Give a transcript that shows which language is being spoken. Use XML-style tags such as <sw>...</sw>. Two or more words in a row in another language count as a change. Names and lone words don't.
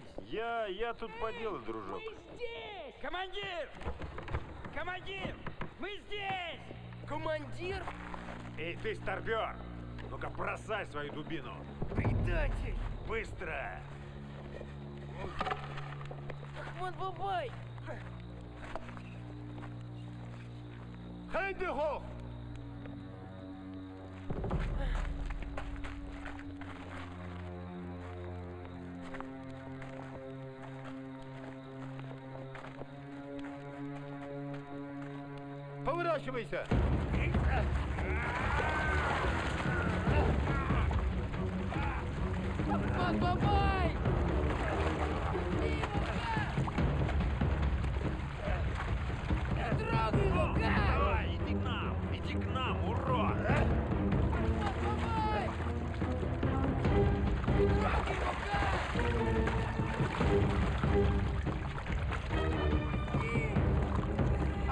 <ru>Я тут по делу, дружок. здесь! Командир! Командир! Мы здесь! Командир? Эй, ты, старпер! Ну-ка, бросай свою дубину! Предатель! Быстро! Ахмад Бабай! Хэндихох! Поворачивайся! Ахмад Бабай! Не трогай его, как! Давай, иди к нам, урод! Ахмад Бабай! Не трогай его, как!</ru>